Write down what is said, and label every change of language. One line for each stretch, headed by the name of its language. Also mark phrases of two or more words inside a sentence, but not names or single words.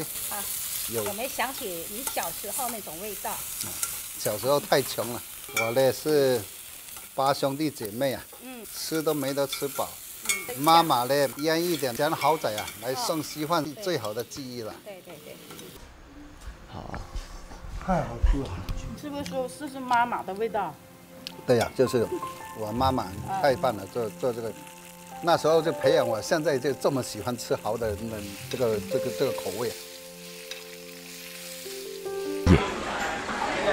Chinese: 啊，有沒有想起你小時候那種味道？小時候太窮了，我呢是8兄弟姐妹啊，吃都沒得吃飽。媽媽呢醃一點鹹蠔仔啊，來送稀飯，最好的記憶了。對對對。好，太好吃了。是不是說是媽媽的味道？對呀，就是我媽媽太棒了，做這個，那時候就培養我，現在就這麼喜歡吃蠔的這個口味。